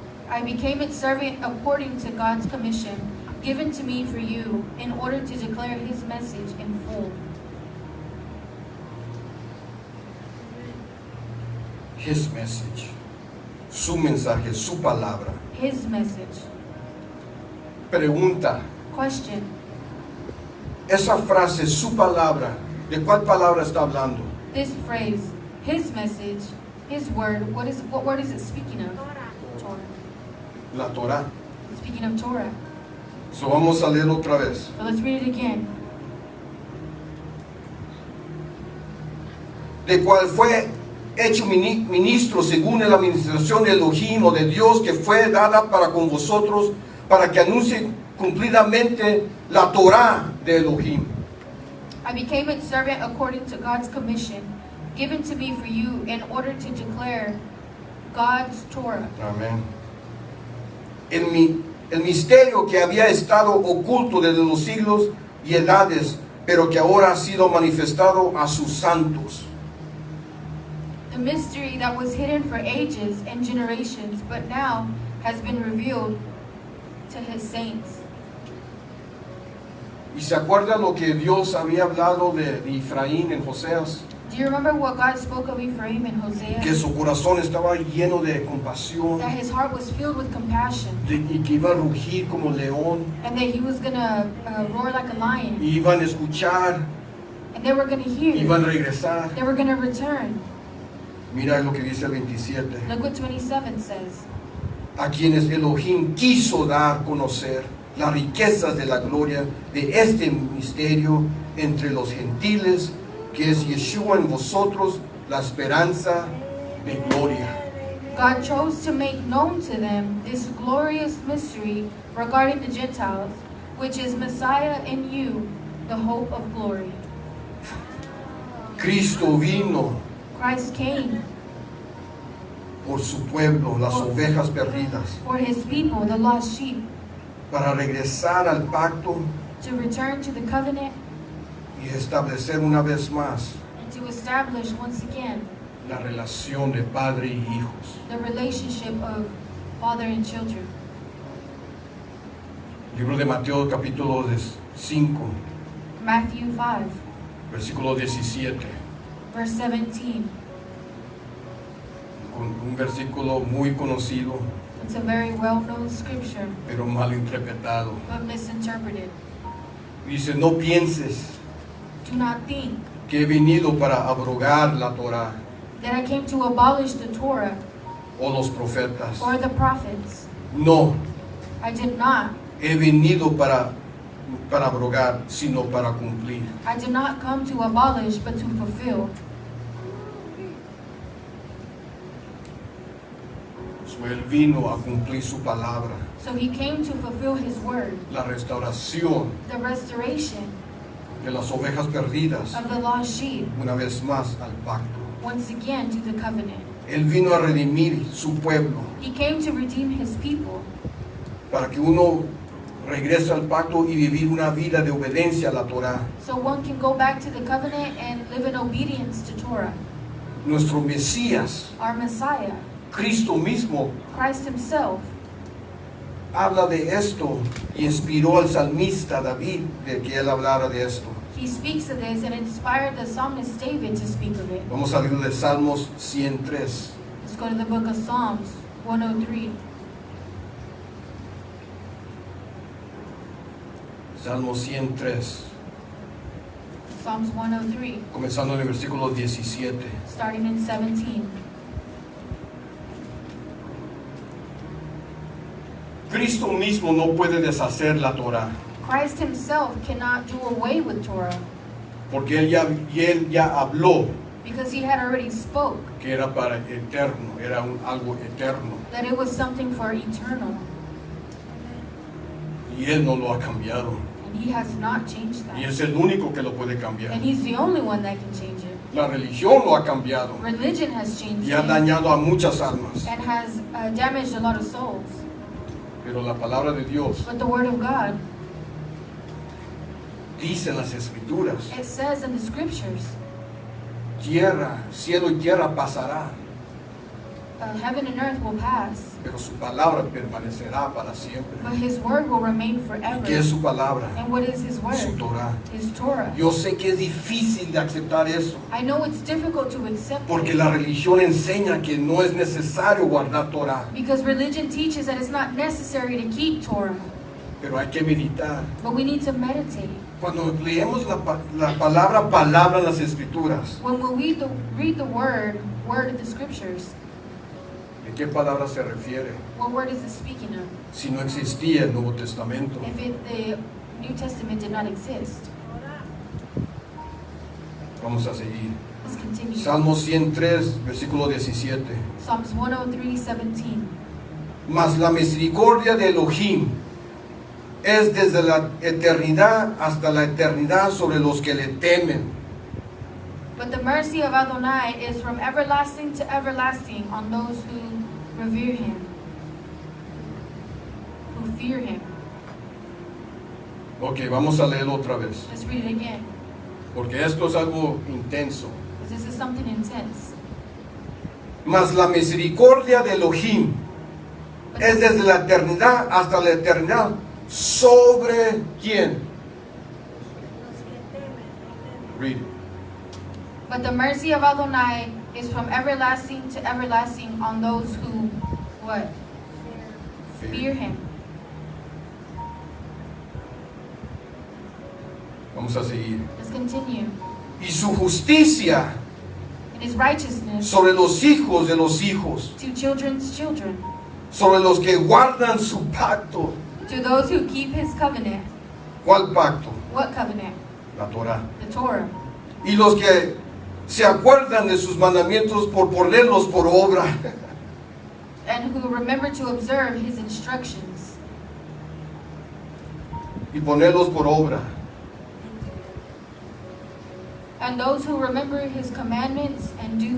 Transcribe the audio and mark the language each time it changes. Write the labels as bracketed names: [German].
[English] I became its servant according to God's commission, given to me for you, in order to declare his message in full. His message, [Spanish] su mensaje, su palabra. [English] His message. [Spanish] Pregunta, [English] Question. [Spanish] esa frase, su palabra, ¿de cuál palabra está hablando? [English] This phrase, his message, his word, what word is it speaking of? Torah. [Spanish] La Torah. [English] Speaking of Torah. [Spanish] So vamos a leer otra vez. [English] So let's read it again. [Spanish] De cual fue hecho ministro según la administración de Elohim o de Dios que fue dada para con vosotros, para que anuncie cumplidamente la Torah de Elohim. [English] I became its servant according to God's commission, given to me for you, in order to declare God's Torah. [Spanish] Amén. El misterio que había estado oculto desde los siglos y edades, pero que ahora ha sido manifestado a sus santos. [English] The mystery that was hidden for ages and generations, but now has been revealed to his saints. [Spanish] ¿Y se acuerda lo que Dios había hablado de Efraín en Joseas? [English] Do you remember what God spoke of Ephraim in Hosea? [Spanish] Que su corazón estaba lleno de compasión [English] That his heart was filled with compassion, [Spanish] y que iba a rugir como león, [English] and that he was going to roar like a lion, [Spanish] y iban a escuchar, [English] and they were going to hear, [Spanish] iban a regresar. [English] they were going to return. [Spanish] Mira lo que dice el 27. [English] Look what 27 says. [Spanish] A quienes Elohim quiso dar a conocer las riquezas de la gloria de este misterio entre los gentiles, que es Yeshua en vosotros, la esperanza de gloria. [English] God chose to make known to them this glorious mystery regarding the Gentiles, which is Messiah in you, the hope of glory. [Spanish] Cristo vino [English] Christ came [Spanish] por su pueblo, las ovejas perdidas, [English] for his people, the lost sheep, [Spanish] para regresar al pacto [English] to return to the covenant [Spanish] y establecer una vez más [English] and to establish once again [Spanish] la relación de padre y hijos. [English] the relationship of father and children. [Spanish] Libro de Mateo capítulo 5, [English] Matthew 5, [Spanish] versículo 17, [English] verse 17. [Spanish] con un versículo muy conocido, [English] It's a very well-known scripture, [Spanish] pero mal interpretado. [English] but misinterpreted. [Spanish] Dice, no pienses [English] Do not think [Spanish] que he venido para abrogar la Torah [English] that I came to abolish the Torah [Spanish] o los profetas. [English] or the prophets. [Spanish] No, [English] I did not. [Spanish] he venido para abrogar, sino para cumplir. [English] I did not come to abolish, but to fulfill. [Spanish] So, él vino a cumplir su palabra, [English] So he came to fulfill his word, [Spanish] la restauración [English] the restoration [Spanish] de las ovejas perdidas, [English] of the lost sheep, [Spanish] una vez más al pacto. [English] once again to the covenant. [Spanish] Él vino a redimir su pueblo [English] He came to redeem his people [Spanish] para que uno regresa al pacto y vivir una vida de obediencia a la Torah. [English] So one can go back to the covenant and live in obedience to Torah. [Spanish] Nuestro Mesías, [English] Our Messiah, [Spanish] Cristo mismo, [English] Christ himself, [Spanish] habla de esto y inspiró al salmista David de que él hablara de esto. [English] he speaks of this and inspired the psalmist David to speak of it. [Spanish] Vamos a leer de Salmos 103. [English] Let's go to the book of Psalms 103. [Spanish] Salmos 103, [English] Psalms 103, [Spanish] comenzando en el versículo 17. [English] starting in 17. [Spanish] Cristo mismo no puede deshacer la Torah, [English] Christ himself cannot do away with Torah [Spanish] porque él ya habló [English] because he had already spoke [Spanish] que era para eterno, era algo eterno, [English] that it was something for eternal, [Spanish] y él no lo ha cambiado, [English] and he has not changed [Spanish] y [English] that. [Spanish] es el único que lo puede cambiar. [English] And he's the only one that can change it. [Spanish] La religión lo ha cambiado [English] Religion has changed [Spanish] y ha [English] it [Spanish] dañado a muchas almas, [English] and has damaged a lot of souls. [Spanish] pero la palabra de Dios [English] But the word of God, [Spanish] dice en las Escrituras, [English] it says in the scriptures, [Spanish] tierra, cielo y tierra pasará, [English] heaven and earth will pass, [Spanish] pero su palabra permanecerá para siempre. [English] but his word will remain [Spanish] ¿Y [English] forever. [Spanish] qué es su palabra? [English] And what is his [Spanish] Su [English] word? [Spanish] Torah. [English] His Torah. [Spanish] Yo sé que es difícil de aceptar eso, [English] I know it's difficult to accept [Spanish] porque [English] it [Spanish] la religión enseña que no es necesario guardar Torah, [English] because religion teaches that it's not necessary to keep Torah, [Spanish] pero hay que meditar. [English] but we need to meditate. [Spanish] Cuando leemos la palabra en las Escrituras, [English] When we read the word of the scriptures, [Spanish] ¿de qué palabra se refiere? [English] what word is it speaking of? [Spanish] Si no existía el Nuevo Testamento. [English] If the New Testament did not exist. [Spanish] Vamos a seguir. [English] Let's continue. [Spanish] Salmo 103, versículo 17. [English] Psalms 103:17. [Spanish] Mas la misericordia de Elohim es desde la eternidad hasta la eternidad sobre los que le temen. [English] But the mercy of Adonai is from everlasting to everlasting on those who revere him, who fear him. [Spanish] Ok, vamos a leerlo otra vez, [English] Let's read it again, [Spanish] porque esto es algo intenso. [English] because this is something intense. [Spanish] Mas la misericordia de Elohim es desde la eternidad hasta la eternidad. ¿Sobre quién? [English] Read it. But the mercy of Adonai is from everlasting to everlasting on those who, what? Fear him. [Spanish] Vamos a seguir. [English] Let's continue. [Spanish] Y su justicia [English] In his righteousness [Spanish] sobre los hijos de los hijos, [English] to children's children, [Spanish] sobre los que guardan su pacto. [English] to those who keep his covenant. [Spanish] ¿Cuál pacto? [English] What covenant? [Spanish] La Torah. [English] The Torah. [Spanish] Y los que se acuerdan de sus mandamientos por ponerlos por obra. [English] And who remember to observe his instructions. [Spanish] Y ponerlos por obra. [English] And those who remember his commandments and do